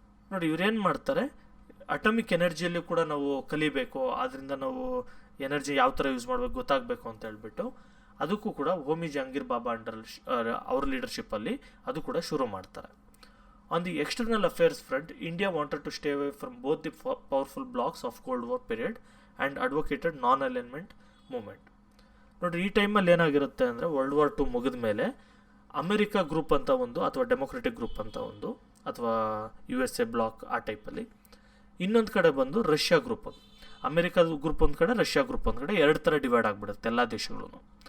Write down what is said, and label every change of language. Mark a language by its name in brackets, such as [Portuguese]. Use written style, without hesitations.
[Kannada] ನೋಡಿ, ಇವರೇನು ಮಾಡ್ತಾರೆ, ಅಟಾಮಿಕ್ ಎನರ್ಜಿಯಲ್ಲಿ ಕೂಡ ನಾವು ಕಲಿಬೇಕು, ಆದ್ದರಿಂದ ನಾವು ಎನರ್ಜಿ ಯಾವ ಥರ ಯೂಸ್ ಮಾಡಬೇಕು ಗೊತ್ತಾಗಬೇಕು ಅಂತ ಹೇಳ್ಬಿಟ್ಟು ಅದಕ್ಕೂ ಕೂಡ ಹೋಮಿ ಜಹಾಂಗೀರ್ ಬಾಬಾ ಅವ್ರ ಲೀಡರ್ಶಿಪ್ಪಲ್ಲಿ ಅದು ಕೂಡ ಶುರು ಮಾಡ್ತಾರೆ. [English] On the external affairs front, India wanted to stay away from both the powerful blocs of Cold War period and advocated non-alignment movement. [Kannada] ನೋಡಿರಿ, ಈ ಟೈಮಲ್ಲಿ ಏನಾಗಿರುತ್ತೆ ಅಂದರೆ World War II ಮುಗಿದ ಮೇಲೆ ಅಮೆರಿಕಾ ಗ್ರೂಪ್ ಅಂತ ಒಂದು, ಅಥವಾ ಡೆಮೊಕ್ರೆಟಿಕ್ ಗ್ರೂಪ್ ಅಂತ ಒಂದು, ಅಥವಾ USA ಬ್ಲಾಕ್ ಆ ಟೈಪಲ್ಲಿ, ಇನ್ನೊಂದು ಕಡೆ ಬಂದು ರಷ್ಯಾ ಗ್ರೂಪ್, ಅಮೆರಿಕಾದ ಗ್ರೂಪ್ ಒಂದು ಕಡೆ, ರಷ್ಯಾ ಗ್ರೂಪ್ ಒಂದು ಕಡೆ, ಎರಡು ಥರ ಡಿವೈಡ್ ಆಗಿಬಿಡುತ್ತೆ ಎಲ್ಲ ದೇಶಗಳು.